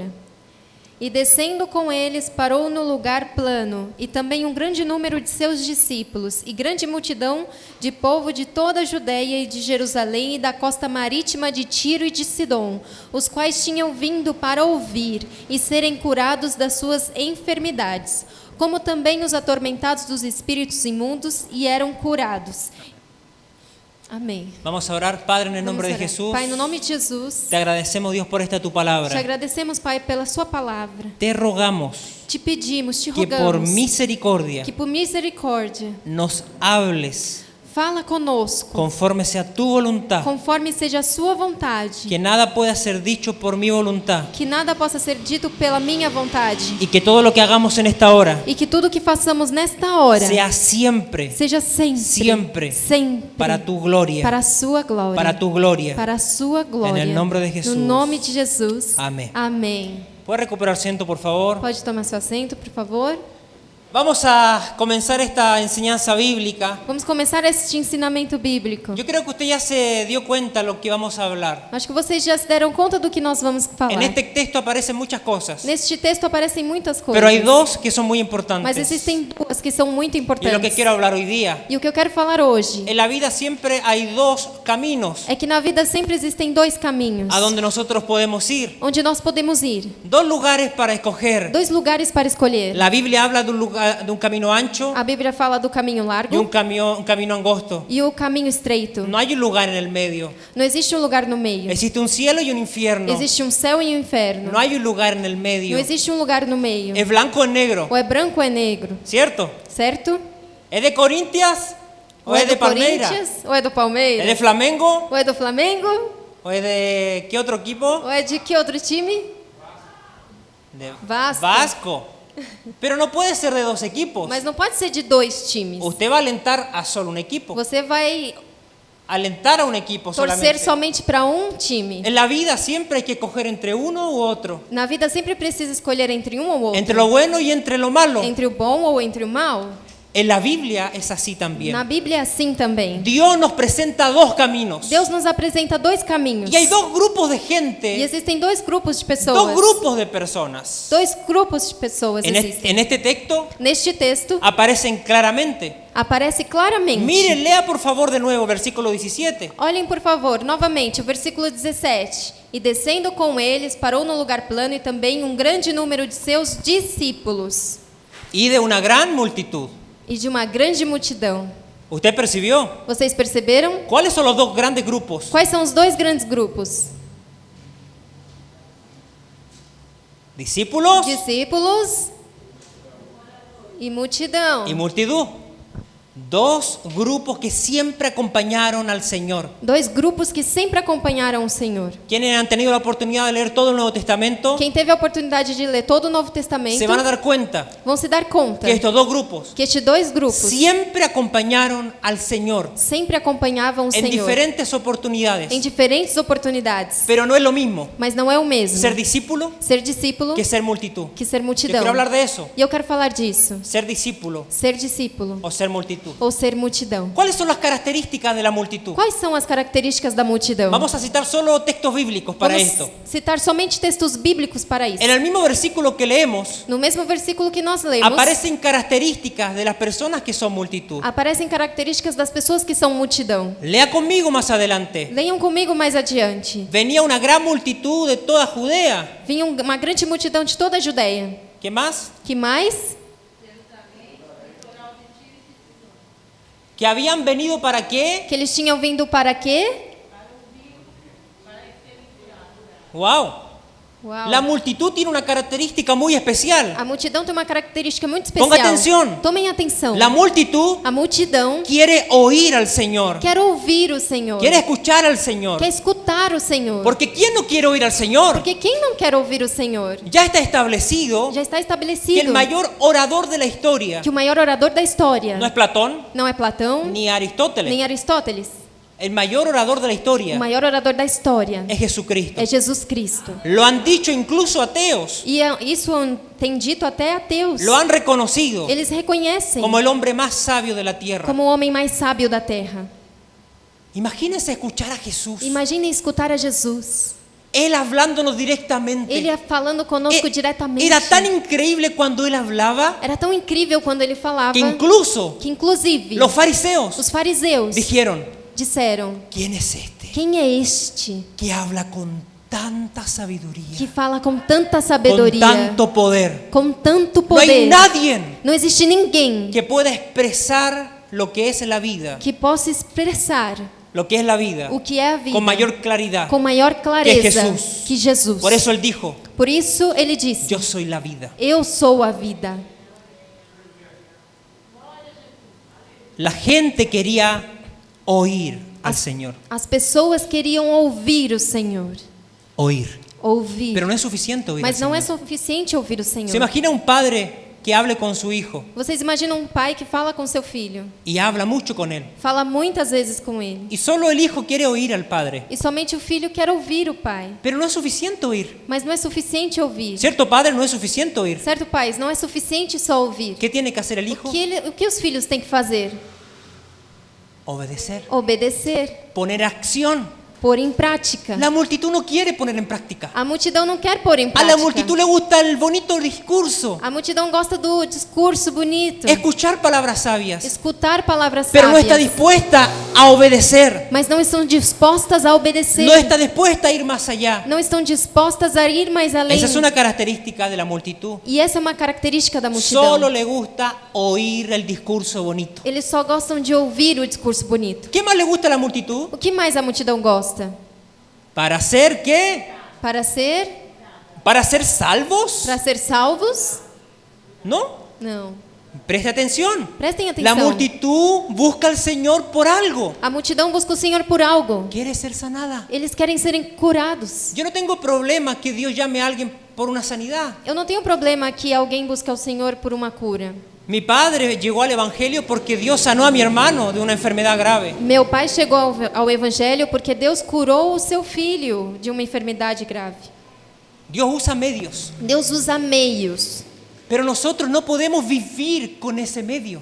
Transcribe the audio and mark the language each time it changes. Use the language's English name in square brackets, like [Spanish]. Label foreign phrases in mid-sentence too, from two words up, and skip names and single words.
[Portuguese] E descendo com eles, parou no lugar plano, e também um grande número de seus discípulos, e grande multidão de povo de toda a Judéia e de Jerusalém e da costa marítima de Tiro e de Sidom, os quais tinham vindo para ouvir e serem curados das suas enfermidades, como também os atormentados dos espíritos imundos, e eram curados. Amém. [Spanish] Vamos a orar, Padre, en el nombre de Jesús. [Portuguese] Pai, no nome de Jesus, [Spanish] Te agradecemos, Dios, por esta tu te palabra. [Portuguese] agradecemos, Pai, pela sua palavra. [Spanish] Te rogamos Te pedimos, te que por rogamos, misericordia [Portuguese] que por misericórdia, [Spanish] nos hables [Portuguese] fala conosco, [Spanish] conforme sea tu voluntad. [Portuguese] conforme seja a sua vontade, [Spanish] Que nada pueda ser dicho por mi voluntad. [Portuguese] que nada possa ser dito pela minha vontade, [Spanish] Y que todo lo que hagamos en esta hora [Portuguese] e que tudo que façamos nesta hora [Spanish] sea siempre [Portuguese] seja sempre, [Spanish] Siempre para tu gloria. [Portuguese] para a sua glória, [Spanish] Para tu gloria. [Portuguese] para a sua glória, [Spanish] En el nombre de Jesús. [Portuguese] no nome de Jesus, Amém. amém. [Spanish] ¿Puede recuperar asiento, por favor? [Portuguese] Pode tomar seu assento, por favor. [Spanish] Vamos a comenzar esta enseñanza bíblica. [Portuguese] Vamos começar este ensinamento bíblico. [Spanish] Yo creo que usted ya se dio cuenta de lo que vamos a hablar. [Portuguese] Acho que vocês já se deram conta do que nós vamos falar. [Spanish] En este texto aparecen muchas cosas, [Portuguese] Neste texto aparecem muitas coisas, [Spanish] pero hay dos que son muy [Portuguese] mas [Spanish] importantes. [Portuguese] existem duas que são muito [Spanish] Y es lo que [Portuguese] importantes. [Spanish] quiero hablar hoy día. [Portuguese] E o que eu quero falar hoje [Spanish] En la vida siempre hay dos caminos [Portuguese] é que na vida sempre existem dois caminhos [Spanish] a donde nosotros podemos ir. [Portuguese] onde nós podemos ir, [Spanish] Dos lugares para escoger. [Portuguese] dois lugares para escolher. [Spanish] La Biblia habla de un camino ancho [Portuguese] A Bíblia fala do caminho [Spanish] y [Portuguese] largo [Spanish] un camino angosto. [Portuguese] e o caminho estreito. [Spanish] No hay un lugar en el medio. [Portuguese] Não existe um lugar no meio. [Spanish] Existe un cielo y un infierno. [Portuguese] Existe um céu e um inferno. [Spanish] No hay un lugar en el [Portuguese] Não [Spanish] medio. [Portuguese] existe um lugar no meio. [Spanish] Es blanco o es negro, [Portuguese] Ou é branco ou é negro, [Spanish] ¿cierto? [Portuguese] certo? [Spanish] ¿Es de Corintias o [Portuguese] Ou é [Spanish] es de [Portuguese] do [Spanish] Palmeiras? [Portuguese] Corinthians, ou é do [Spanish] ¿Es de [Portuguese] Palmeiras, [Spanish] Flamengo [Portuguese] ou é do Flamengo, [Spanish] o es de qué otro equipo? [Portuguese] ou é de que outro time? [Spanish] De Vasco. [Portuguese] Vasco. [Spanish] Pero no puede ser de dos equipos. [Portuguese] Mas não pode ser de dois times. [Spanish] Usted va a alentar a solo un equipo. [Portuguese] Você vai [Spanish] Alentar a un equipo [Portuguese] torcer [Spanish] solamente. [Portuguese] somente para um time. [Spanish] En la vida siempre hay que coger entre uno u otro. [Portuguese] Na vida sempre precisa escolher entre um ou outro. [Spanish] Entre lo bueno y entre lo malo. [Portuguese] Entre o bom ou entre o mal. [Spanish] En la Biblia es así también. [Portuguese] Na Bíblia é assim também. [Spanish] Dios nos presenta dos caminos. [Portuguese] Deus nos apresenta dois caminhos. [Spanish] Y hay dos grupos de [Portuguese] E [Spanish] gente, [Portuguese] existem dois grupos de pessoas. [Spanish] dos grupos de personas. [Portuguese] Dois grupos de pessoas [Spanish] En [Portuguese] existem. [Spanish] este texto [Portuguese] Neste texto [Spanish] aparecen claramente. [Portuguese] aparece claramente. [Spanish] Miren, lea por favor de nuevo versículo 17. [Portuguese] Olhem, por favor, novamente, o versículo 17. E descendo com eles, parou no lugar plano e também um grande número de seus discípulos [Spanish] Y de una gran multitud. [Portuguese] e de uma grande multidão. [Spanish] ¿Usted percibió? [Portuguese] Vocês perceberam? [Spanish] ¿Cuáles son los dos grandes grupos? [Portuguese] Quais são os dois grandes grupos? [Spanish] Discípulos [Portuguese] Discípulos e multidão. [Spanish] y multitud. Dos grupos que siempre acompañaron al Señor. [Portuguese] Dois grupos que sempre acompanharam o Senhor. [Spanish] Quienes han tenido la oportunidad de leer todo el Nuevo Testamento [Portuguese] Quem teve a oportunidade de ler todo o Novo Testamento [Spanish] se van a dar cuenta [Portuguese] vão se dar conta [Spanish] que estos dos grupos [Portuguese] que estes dois grupos [Spanish] siempre acompañaron al Señor [Portuguese] sempre acompanhavam o [Spanish] en [Portuguese] Senhor [Spanish] diferentes oportunidades. [Portuguese] em diferentes oportunidades. [Spanish] Pero no es lo mismo [Portuguese] Mas não é o mesmo [Spanish] ser discípulo [Portuguese] ser discípulo [Spanish] que ser multitud. [Portuguese] que ser [Spanish] Yo [Portuguese] multidão. [Spanish] quiero hablar de eso. [Portuguese] E eu quero falar disso. [Spanish] Ser discípulo [Portuguese] Ser discípulo [Spanish] o ser multitud. [Portuguese] ou ser multidão. [Spanish] ¿Cuáles son las características de la multitud? [Portuguese] Quais são as características da multidão? [Spanish] Vamos a citar solo textos bíblicos para [Portuguese] Vamos [Spanish] esto. [Portuguese] citar somente textos bíblicos para isso. [Spanish] En el mismo versículo que leemos, [Portuguese] No mesmo versículo que nós lemos, [Spanish] aparecen características de las personas que son multitud. [Portuguese] aparecem características das pessoas que são multidão. [Spanish] Lea conmigo más adelante. [Portuguese] Leiam comigo mais adiante. [Spanish] Venía una gran multitud de toda Judea. [Portuguese] Vinha uma grande multidão de toda a Judéia. [Spanish] ¿Qué más? [Portuguese] Que mais? [Spanish] Que habían venido para qué? [Portuguese] Que eles tinham vindo para quê? Wow. Uau. [Spanish] La multitud tiene una característica muy especial. [Portuguese] A multidão tem uma característica muito especial. [Spanish] Ponga atención. [Portuguese] Tomem atenção. [Spanish] La multitud [Portuguese] A multidão [Spanish] quiere oír al Señor. [Portuguese] quer ouvir o Senhor. [Spanish] Quiere escuchar al Señor. [Portuguese] Quer escutar o Senhor. [Spanish] Porque ¿quién no quiere oír al Señor? [Portuguese] Porque quem não quer ouvir o Senhor? [Spanish] Ya está establecido [Portuguese] Já está [Spanish] que el [Portuguese] estabelecido [Spanish] mayor orador de la historia [Portuguese] que o maior orador da história [Spanish] no es Platón [Portuguese] não é Platão [Spanish] ni Aristóteles. [Portuguese] nem Aristóteles. [Spanish] El mayor orador de la [Portuguese] O [Spanish] historia [Portuguese] maior orador da história [Spanish] es Jesucristo. [Portuguese] é Jesus Cristo. [Spanish] Lo han dicho incluso ateos. [Portuguese] E isso tem dito até ateus. [Spanish] Lo han reconocido [Portuguese] Eles reconhecem [Spanish] como el hombre más sabio de la tierra. [Portuguese] como o homem mais sábio da terra. [Spanish] Imagínense escuchar a Jesús. [Portuguese] Imaginem escutar a Jesus. [Spanish] Él hablándonos directamente. [Portuguese] Ele falando conosco E- diretamente. [Spanish] Era tan increíble cuando él hablaba [Portuguese] Era tão incrível quando ele falava [Spanish] que incluso [Portuguese] que inclusive [Spanish] los fariseos [Portuguese] os fariseus [Spanish] dijeron, [Portuguese] disseram: [Spanish] ¿quién es este [Portuguese] quem é este [Spanish] que habla con tanta [Portuguese] que [Spanish] sabiduría, [Portuguese] fala com tanta [Spanish] con [Portuguese] sabedoria, [Spanish] tanto poder? [Portuguese] com tanto [Spanish] No hay [Portuguese] poder? [Spanish] nadie [Portuguese] Não existe ninguém [Spanish] que pueda expresar lo que es la vida, que possa expressar lo que es la vida, [Portuguese] o que é a vida [Spanish] con mayor claridad. [Portuguese] com maior clareza [Spanish] Jesús. [Portuguese] que Jesus. [Spanish] Por eso él dijo, [Portuguese] Por isso ele disse: [Spanish] yo soy la vida. [Portuguese] eu sou a vida. [Spanish] La gente quería oír al Señor, [Portuguese] As pessoas queriam ouvir o Senhor. [Spanish] oír. [Portuguese] Ouvir. [Spanish] Pero no es suficiente oír al [Portuguese] Mas não é [Spanish] Señor. [Portuguese] suficiente ouvir o Senhor. [Spanish] Se imagina un padre que hable con su hijo [Portuguese] Vocês imaginam um pai que fala com seu filho, [Spanish] y habla mucho con él. [Portuguese] fala muitas vezes com ele, [Spanish] Y solo el hijo quiere oír al padre. [Portuguese] e somente o filho quer ouvir o pai. [Spanish] Pero no es suficiente oír. [Portuguese] Mas não é suficiente ouvir. [Spanish] ¿Cierto, padre? No es suficiente oír. [Portuguese] Certo, pais? Não é suficiente só ouvir. [Spanish] ¿Qué tiene que hacer el hijo? [Portuguese] O que os filhos têm que fazer? [Spanish] Obedecer. [Portuguese] Obedecer, [Spanish] Poner acción. [Portuguese] pôr em prática. [Spanish] La multitud no quiere poner en práctica. [Portuguese] A multidão não quer pôr em A prática. [Spanish] la multitud le gusta el bonito discurso, [Portuguese] A multidão gosta do discurso bonito, [Spanish] escuchar palabras sabias, [Portuguese] escutar palavras [Spanish] pero no [Portuguese] sábias, [Spanish] está dispuesta a obedecer. [Portuguese] mas não estão dispostas a obedecer. [Spanish] No está dispuesta a ir más allá. [Portuguese] Não estão dispostas a ir mais além. [Spanish] Esa es una característica de la multitud. [Portuguese] E essa é uma característica da multidão. [Spanish] Solo le gusta oír el discurso bonito. [Portuguese] Eles só gostam de ouvir o discurso bonito. [Spanish] ¿Qué más le gusta a la multitud? [Portuguese] O que mais a multidão gosta? [Spanish] ¿Para hacer qué? [Portuguese] Para ser [Spanish] ¿Salvos? [Portuguese] salvos? [Spanish] No. [Portuguese] Não. [Spanish] Preste atención. [Portuguese] Prestem [Spanish] La [Portuguese] atenção. [Spanish] multitud busca al Señor por algo. [Portuguese] A multidão busca o Senhor por algo. [Spanish] Quiere ser sanada. [Portuguese] Eles querem serem curados. [Spanish] Yo no tengo problema que Dios llame a alguien por una sanidad. [Portuguese] Eu não tenho problema que alguém busque ao Senhor por uma cura. [Spanish] Mi padre llegó al Evangelio porque Dios sanó a mi hermano de una enfermedad grave. [Portuguese] Meu pai chegou ao Evangelho porque Deus curou o seu filho de uma enfermidade grave. [Spanish] Dios usa medios, [Portuguese] Deus usa meios, [Spanish] pero nosotros no podemos vivir con ese medio.